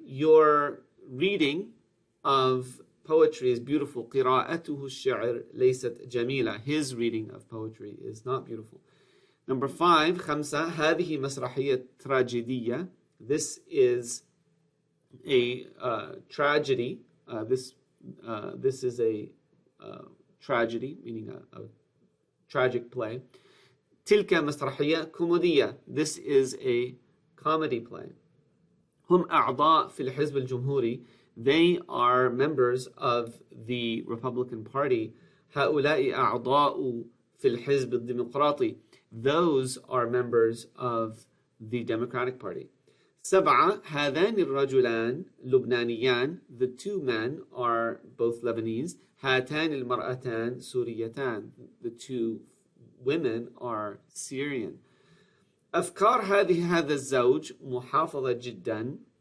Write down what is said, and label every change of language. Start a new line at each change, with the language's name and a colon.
English: Your reading of poetry is beautiful.
Arabic: قراءته الشعر ليست جميلة.
English: His reading of poetry is not beautiful. Number five,
Arabic: خمسة, هذه مسرحية تراجيدية.
English: This is a tragedy. This is a tragedy, meaning a tragic play.
Arabic: تلك مسرحية كوميدية.
English: This is a comedy play.
Arabic: هم أعضاء في الحزب الجمهوري.
English: They are members of the Republican Party.
Arabic: هؤلاء أعضاء في الحزب الديمقراطي.
English: Those are members of the Democratic Party.
Arabic: سبعة, هذان الرجلان لبنانيان.
English: The two men are both Lebanese.
Arabic: هاتان المرأتان سوريتان.
English: The two women are Syrian.
Arabic: أفكار هذا الزوج محافظة جدا.